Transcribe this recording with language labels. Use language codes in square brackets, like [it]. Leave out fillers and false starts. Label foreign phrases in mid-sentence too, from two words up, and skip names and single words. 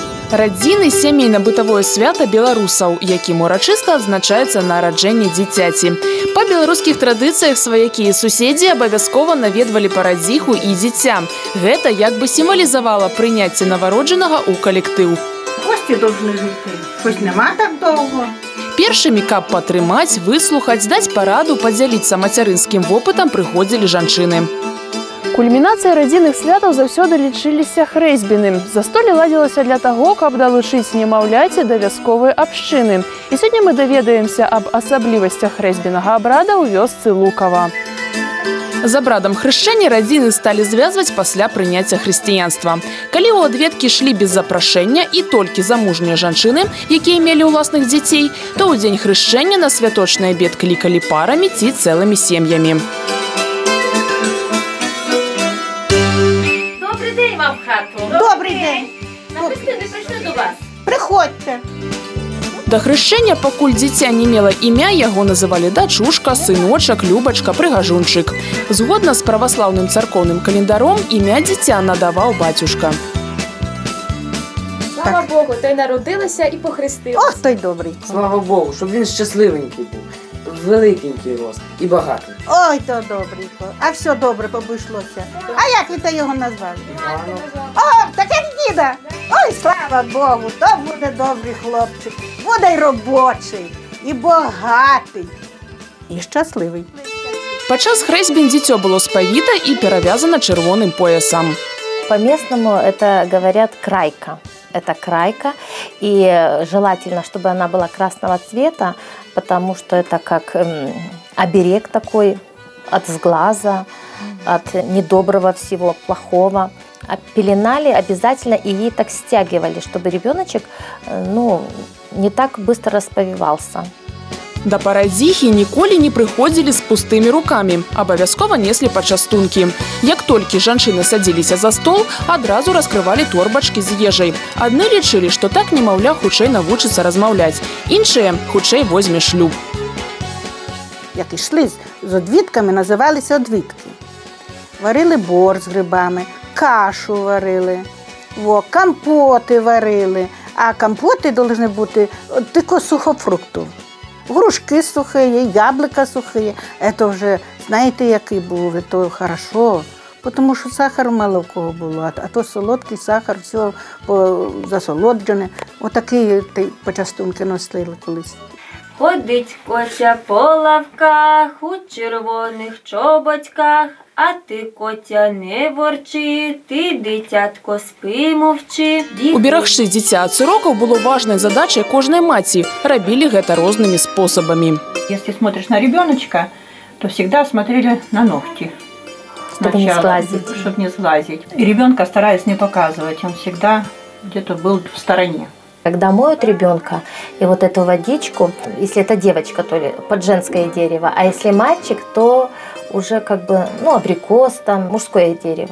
[be] Радзіны – сямейна-бытавое свята беларусаў, якім урачыста адзначаецца нараджэнне дзіцяці. Па беларускіх традыцыях сваякі і суседзі абавязкова наведвалі парадзіху і дзіця. Гэта як бы сімвалізавала прыняцце навароджанага ў калектыў. [uk] Гості должны жити, хоч нема так довго. [be] Першымі, каб падтрымаць, выслухаць, даць параду, падзяліцца мацярынскім вопытам прыходзілі жанчыны. Кульмінацыяй радзінных святаў заўсёды лічыліся хрэсьбіны. Застолле ладзілася для таго, каб далучыць немаўляці да вясковай абшчыны. І сёння мы даведаемся аб асаблівасцях хрэсьбінага абрада ў вёсцы Лукава. З абрадам хрышчэння радзіны сталі звязваць пасля прыняцця хрысціянства. Калі ў адведкі шлі без запрашэння і толькі замужнія жанчыны, якія мелі ўласных дзяцей, то ў дзень хрышчэння на святочны абед клікалі парамі ці цэлымі сем'ямі. [uk] Добрий день. На хрестини прийшли до вас. Приходьте. [be] Да хрышчэння, пакуль дзіця не мела імя, яго называлі дачушка, сыночак, любачка, прыгажунчык. Згодна з праваслаўным царкоўным календаром, імя дзіця надаваў бацюшка. [uk] Слава Богу, то й народилася і похрестилася. Ох, той добрий. Слава Богу, щоб він щасливенький був, великенький рос і багатий. Ой, то добренько. А все добре обійшлося. А як ви то його назвали? О, так як діда. Ой, слава Богу, то буде добрий хлопчик. Буде й робочий, і багатий, і щасливий. [be] Падчас хрэсьбін дзіцё было спавіта і перавязана чырвоным поясам. [ru] По-местному это говорят крайка. Это крайка, и желательно, чтобы она была красного цвета, потому что это как оберег такой от сглаза, от недоброго всего, плохого. А пеленали обязательно и ей так стягивали, чтобы ребеночек не так быстро расповевался. [be] Да парадзіхі ніколі не прыходзілі з пустымі рукамі. Абавязкова неслі пачастункі. Як толькі жанчыны садзіліся за стол, адразу раскрывалі торбачкі з ежай. Адны лічылі, што так немаўля хутчэй навучыцца размаўляць. Іншыя хутчэй возьме шлюб. [uk] Як ішли з одвідками, називалися одвідки. Варили борщ з грибами, кашу варили, компоти варили. А компоти повинні бути тільки сухофруктів. Грушки сухі, яблука сухі. Це вже, знаєте, який був, це хорошо. Тому що сахару мало в кого було, а то солодкий сахар, все засолоджене. Отакі почастунки носили колись. Ходить Котя по лавках у червоних чоботьках, а ти, Котя, не ворчи, ти, дитятко, спи, мовчи. [be] Уберагчы дзіця ад цырокаў было важнай задачай кожнай маці. Рабілі гэта рознымі спосабамі. [ru] Если смотришь на ребеночка, то всегда смотрели на ногти. Чтобы не сглазить. Чтобы не сглазить. И ребенка старались не показывать, он всегда где-то был в стороне. Когда моют ребенка, и вот эту водичку, если это девочка, то ли под женское дерево, а если мальчик, то уже как бы, абрикос там, мужское дерево.